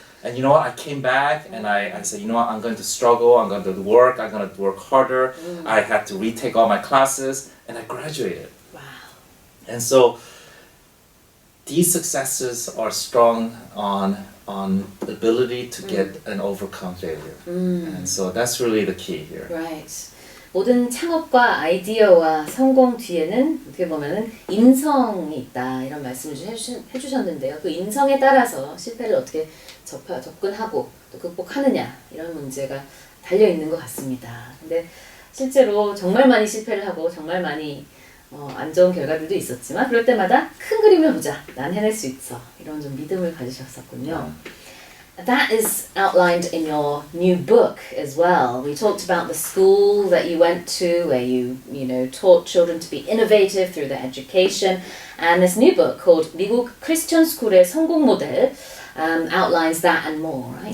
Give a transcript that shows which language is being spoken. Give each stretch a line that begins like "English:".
English: And you know what, I came back and I said, you know what, I'm going to struggle, I'm going to work, I'm going to work harder. I had to retake all my classes and I graduated. Wow. And so these successes are strong on the ability to get and overcome failure. And so that's really the key here. Right.
Korean: 모든 창업과 아이디어와 성공 뒤에는 어떻게 보면은 인성이 있다 이런 말씀을 좀 해주셨는데요. 그 인성에 따라서 실패를 어떻게 접근하고 또 극복하느냐 이런 문제가 달려 있는 것 같습니다. 근데 실제로 정말 많이 실패를 하고 정말 많이 안 좋은 결과들도 있었지만 그럴 때마다 큰 그림을 보자. 난 해낼 수 있어. 이런 좀 믿음을 가지셨었군요.
English: That is outlined in your new book as well. We talked about the school that you went to where you taught children to be innovative through their education. And this new book called 미국 크리스천 스쿨의 성공 모델 outlines that and more, right?